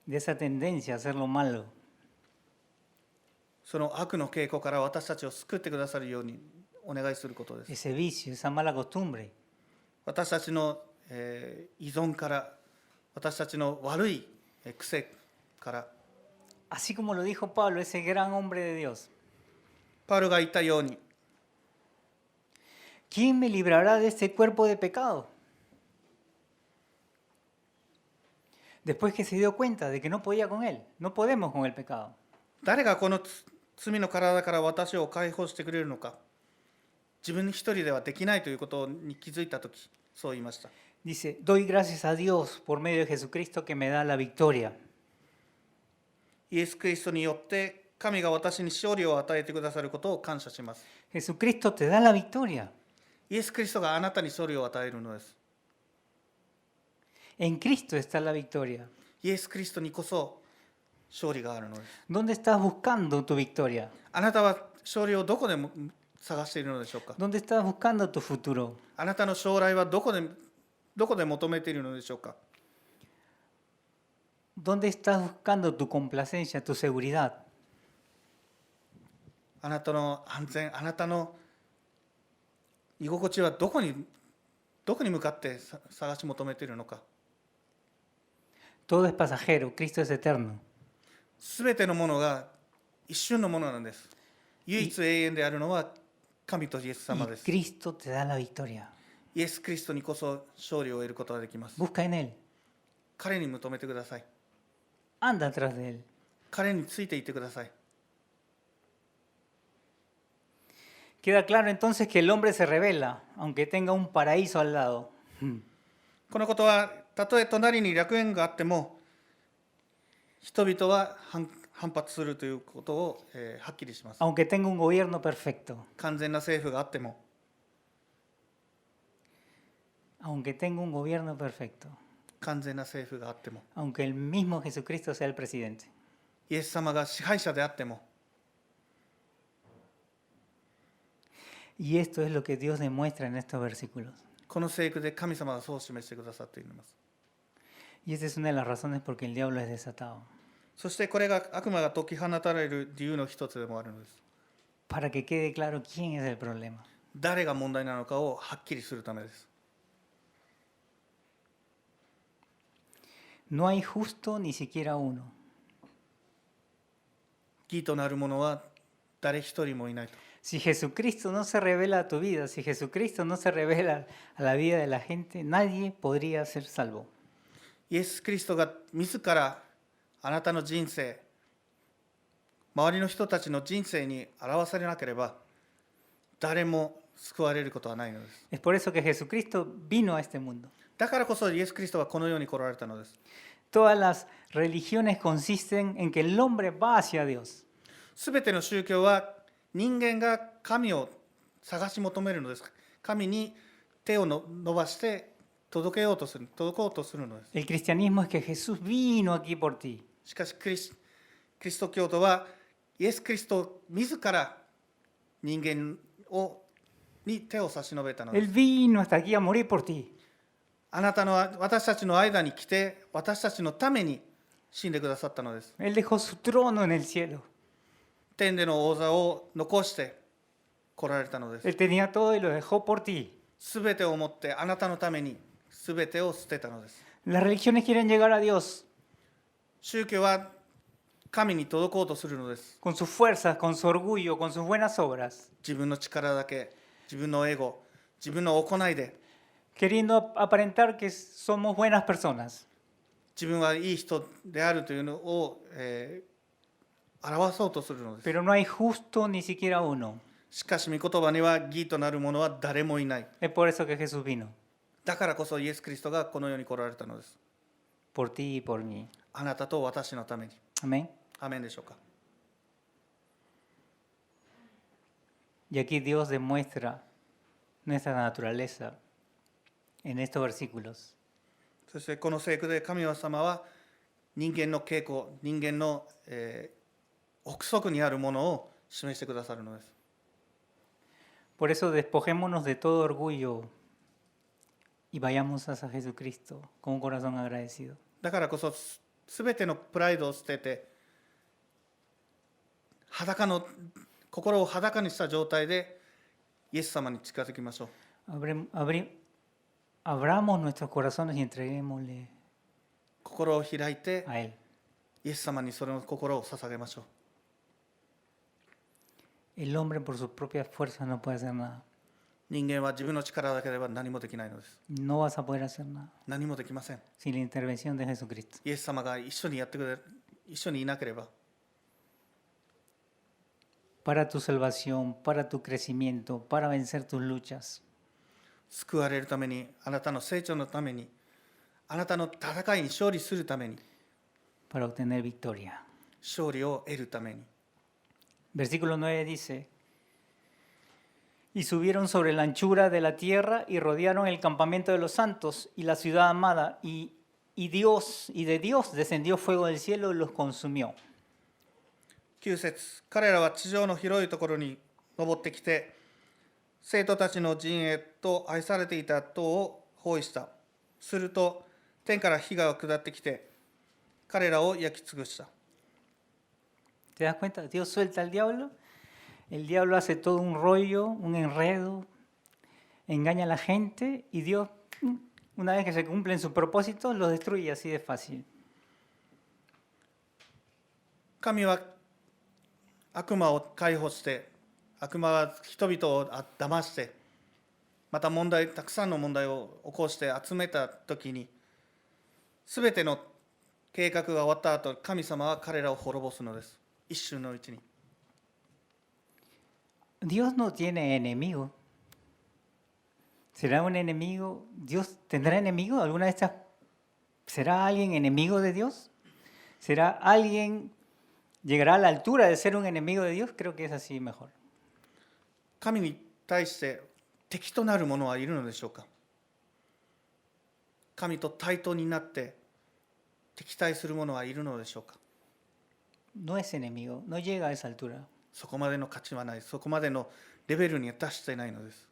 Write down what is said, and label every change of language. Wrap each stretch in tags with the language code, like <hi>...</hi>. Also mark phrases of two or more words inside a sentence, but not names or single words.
<es>De esa tendencia a hacer lo malo.</es> <ja>その悪の傾向から私たちを救ってくださるようにお願いすることです。</ja> <es>Ese vicio, esa mala costumbre.</es> <ja>私たちの、依存から、私たちの悪い癖から、</ja> <es>Así como lo dijo Pablo, ese gran hombre de Dios.</es> <ja>パウロが言ったように、</ja> <es>¿Quién me librará de este cuerpo de pecado? Después que se dio cuenta de que no podía con él, no podemos con el pecado.</es> <ja>誰がこの罪の体から私を解放してくれるのか。自分一人ではできないということに気づいたとき、そう言いました。</ja> <es>Dice, doy gracias a Dios por medio de Jesucristo que me da la victoria.</es> <ja>イエス・キリストによって神が私に勝利を与えてくださることを感謝します。</ja> <es>Jesucristo te da la victoria.</es> <ja>イエス・キリストがあなたに勝利を与えるのです。</ja> <es>En Cristo está la victoria.</es> <ja>イエス・キリストにこそ勝利があるのです。</ja> <es>¿Dónde estás buscando tu victoria?</es> <ja>あなたは勝利をどこでも探しているのでしょうか。</ja> <es>¿Dónde estás buscando tu futuro?</es> <ja>あなたの将来はどこで求めているのでしょうか。</ja> <es>¿Dónde estás buscando tu complacencia, tu seguridad?</es> <ja>あなたの安全、あなたの居心地はどこに向かって探し求めているのか。</ja> <es>Todo es pasajero, Cristo es eterno.</es> <ja>すべてのものが一瞬のものなんです。唯一永遠であるのは神とイエス様</ja> <es>Y</es> <ja>です。</ja> <es>Cristo te da la victoria.</es> <ja>イエス・キリストにこそ勝利を得ることができます。</ja> <es>Busca en Él.</es> <ja>彼に求めてください。</ja> <es>Anda atrás de Él.</es> <ja>彼についていってください。</ja> <es>Queda claro entonces que el hombre se revela, aunque tenga un paraíso al lado.</es> <ja>このことはたとえ隣に楽園があっても人々は反発するということを、はっきりします。</ja> <es>Aunque tenga un gobierno perfecto,</es> <ja>完全な政府があっても、</ja> <es>aunque tenga un gobierno perfecto,</es> <ja>完全な政府があっても、</ja> <es>aunque el mismo Jesucristo sea el presidente.</es> <ja>イエス様が支配者であっても、</ja> <es>Y esto es lo que Dios demuestra en estos versículos.</es> <ja>この聖句で神様がそう示してくださっています。</ja> <es>Y esta es una de las razones por que el diablo es desatado.</es> <ja>そしてこれが悪魔が解き放たれる理由の一つでもあるのです。</ja> <es>Para que quede claro quién es el problema.</es> <ja>誰が問題なのかをはっきりするためです。</ja> <es>No hay justo ni siquiera uno.</es> <ja>義となる者は誰一人もいないと。</ja> <es>Si Jesucristo no se revela a tu vida, si Jesucristo no se revela a la vida de la gente, nadie podría ser salvo.</es> <ja>イエス・キリストが自らあなたの人生、周りの人たちの人生に表されなければ、誰も救われることはないのです。</ja> <es>Es por eso que Jesucristo vino a este mundo.</es> <ja>だからこそイエス・キリストはこの世に来られたのです。</ja> <es>Todas las religiones consisten en que el hombre va hacia Dios.</es> <ja>すべての宗教は人間が神を探し求めるのです。神に手を伸ばして届こうとするのです。</ja> <es>El cristianismo es que Jesús vino aquí por ti.</es> <ja>しかしキリスト教徒はイエス・キリスト自ら人間に手を差し伸べたので</ja> <es>Él</es> <ja>す。</ja> <es>vino hasta aquí a morir por ti.</es> <ja>私たちの間に来て私たちのために死んでくださったのです。</ja> <es>Él dejó su trono en el cielo.</es> <ja>天での王座を残して来られたのです。</ja> <es>Él tenía todo y lo dejó por ti.</es> <ja>すべてをもってあなたのためにすべてを捨てたのです。</ja> <es>Las religiones quieren llegar a Dios</es> <ja>宗教は神に届こうとするのです。</ja> <es>con sus fuerzas, con su orgullo, con sus buenas obras,</es> <ja>自分の力だけ、自分のエゴ、自分の行いで</ja> <es>queriendo aparentar que somos buenas personas.</es> <ja>自分はいい人であるというのを、表そうとするのです。</ja> <es>Pero no hay justo ni siquiera uno.</es> <ja>しかし御言葉には義となる者は誰もいない。</ja> <es>Es por eso que Jesús vino,</es> <ja>だからこそイエス・キリストがこの世に来られたのです。</ja> <es>por ti y por mí.</es> <ja>あなたと私のために。</ja> <es>Amén.</es> <ja>アメンでしょうか。</ja> <es>Y aquí Dios demuestra nuestra naturaleza en estos versículos.</es> <ja>そしてこの聖句で神様は人間の傾向、人間の、奥底にあるものを示してくださるのです。</ja> <es>Por eso despojémonos de todo orgullo y vayamos hacia Jesucristo con un corazón agradecido.</es> <ja>だからこそすべてのプライドを捨てて心を裸にした状態でイエス様に近づきましょう。</ja> <es>Abramos nuestros corazones y entreguémosle</es> <ja>心を開いて</ja> <es>a Él.</es> <ja>イエス様にその心を捧げましょう。</ja> <es>El hombre por sus propias fuerzas no puede hacer nada.</es> <ja>人間は自分の力だけでは何もできないのです。</ja> <es>No vas a poder hacer nada</es> <ja>何もできません。</ja> <es>sin la intervención de Jesucristo.</es> <ja>イエス様が一緒にやってくれる、一緒にいなければ</ja> <es>Para tu salvación, para tu crecimiento, para vencer tus luchas.</es> <ja>救われるために、あなたの成長のために、あなたの戦いに勝利するために、</ja> <es>Para obtener victoria.</es> <ja>勝利を得るために。</ja> <es>Versículo 9 dice, y subieron sobre la anchura de la tierra y rodearon el campamento de los santos y la ciudad amada, y de Dios descendió fuego del cielo y los consumió.</es> <ja>9 節、彼らは地上の広いところに登ってきて、生徒たちの陣営と愛されていた塔を包囲した。すると、天から火が下ってきて、彼らを焼き尽くした。</ja> <es>¿Te das cuenta? Dios suelta al diablo, el diablo hace todo un rollo, un enredo, engaña a la gente y Dios, una vez que se cumplen sus propósitos, los destruye así de fácil.</es> <ja>神は悪魔を解放して、悪魔は人々を騙して、またたくさんの問題を起こして集めたときに、すべての計画が終わった後、神様は彼らを滅ぼすのです。一瞬のうちに。</ja> <es>Dios no tiene enemigo. ¿Será un enemigo? ¿Dios tendrá enemigo? ¿Alguna de estas? ¿Será alguien enemigo de Dios? ¿Será alguien, llegará a la altura de ser un enemigo de Dios? Creo que es así mejor.</es> <ja>神に対して敵となる者はいるのでしょうか。神と対等になって敵対する者はいるのでしょうか。</ja> <es>No es enemigo, no llega a esa altura.</es> <ja>そこまでの価値はない、そこまでのレベルには達していないのです。</ja>